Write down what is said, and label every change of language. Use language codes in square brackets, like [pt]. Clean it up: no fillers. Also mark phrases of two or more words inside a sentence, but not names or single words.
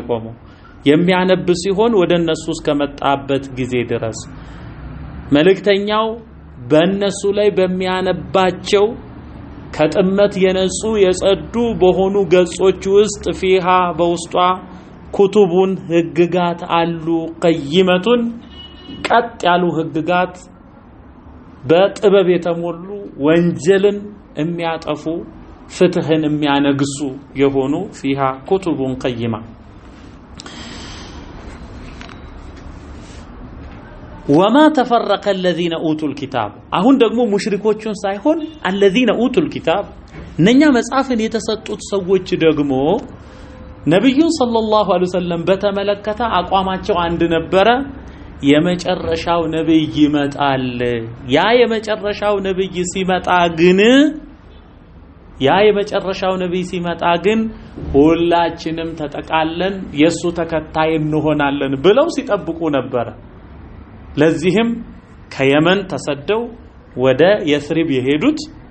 [am] የቆመው። የሚያነብ ሲሆን ወደነሱ እስከመጣበት ጊዜ ድረስ መልእክተኛው በእነሱ ላይ በሚያነባቸው ከጥመት የነጹ የጸዱ በሆኑ ገጾች ውስጥ ፊሃ በውስጧ ኩቱቡን ህግጋት አሉ። ቀይመቱን ቀጥ ያሉ ህግጋት በጥበብ የተሞሉ ወንጀልን የሚያጠፉ ፍትህን የሚያነግሱ የሆኑ [ar] فيها كتب قيمة። وما تفرق الذين اوتوا الكتاب [am] አሁን ደግሞ ሙሽሪኮቹን ሳይሆን [ar] الذين اوتوا الكتاب [am] እነኛ መጽሐፍን የተሰጡት ሰዎች ደግሞ ነብዩን [ar] صلى الله عليه وسلم [am] በተመለከተ አቋማቸው አንድ ነበረ። የመጨረሻው ነብይ ይመጣል። ያ የመጨረሻው ነብይ ሲመጣ ግን ሁላችንም ተጠቃለን የሱ ተከታይ እንሆናለን ብለው ሲጠብቁ ነበር። ለዚህም ከየመን ተሰደው ወደ የስሪብ የሄዱት